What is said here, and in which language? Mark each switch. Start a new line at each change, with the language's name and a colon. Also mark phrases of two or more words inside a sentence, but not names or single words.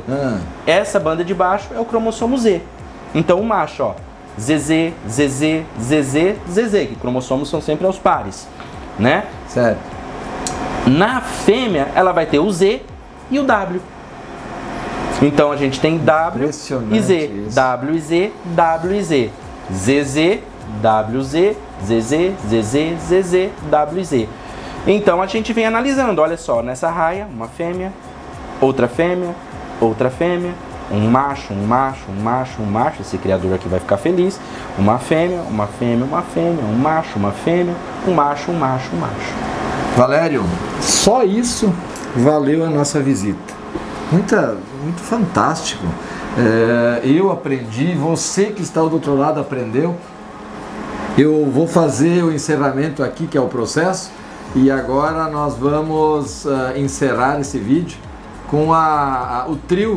Portuguese: Essa banda de baixo é o cromossomo Z. Então o macho, ó, ZZ, ZZ, ZZ, ZZ, que cromossomos são sempre aos pares, né? Certo. Na fêmea, ela vai ter o Z e o W. Então a gente tem W e Z, isso. W e Z, W e Z, ZZ, WZ, ZZ, ZZ, ZZ, W e Z. Então a gente vem analisando, olha só, nessa raia, uma fêmea, outra fêmea, outra fêmea, um macho, um macho, um macho, um macho, esse criador aqui vai ficar feliz, uma fêmea, uma fêmea, uma fêmea, um macho, uma fêmea, um macho, um macho, um macho. Valério, só isso valeu a nossa visita. Muito fantástico. Eu aprendi, você que está do outro lado aprendeu. Eu vou fazer o encerramento aqui, que é o processo, e agora nós vamos encerrar esse vídeo com o trio.